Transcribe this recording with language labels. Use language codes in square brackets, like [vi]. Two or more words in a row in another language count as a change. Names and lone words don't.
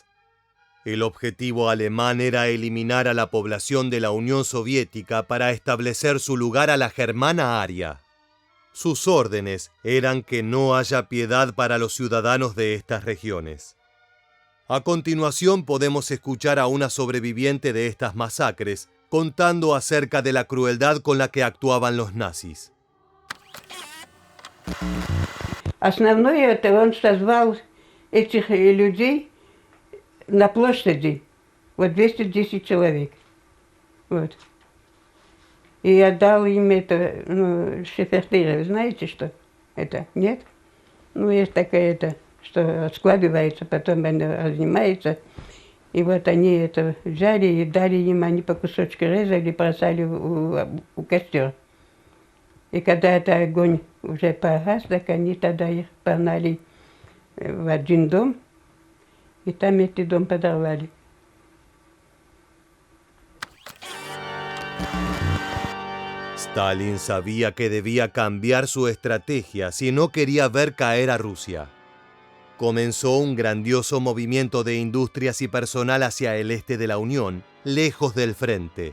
[es] El objetivo alemán era eliminar a la población de la Unión Soviética para establecer su lugar a la germana aria. Sus órdenes eran que no haya piedad para los ciudadanos de estas regiones. A continuación podemos escuchar a una sobreviviente de estas masacres contando acerca de la crueldad con la que actuaban los nazis. [ru] Основное это он созвал этих людей на площади, вот 210 человек. Вот. И я дал им это, шефердыра, вы знаете, что это? Нет? Есть такая это, что складывается, потом она разнимается. И вот они это взяли и дали им, они по кусочку резали, бросали у костер. И когда это огонь уже погас, так они тогда их погнали в один дом, и там этот дом подорвали. [es] Stalin sabía que debía cambiar su estrategia si no quería ver caer a Rusia. Comenzó un grandioso movimiento de industrias y personal hacia el este de la Unión, lejos del frente.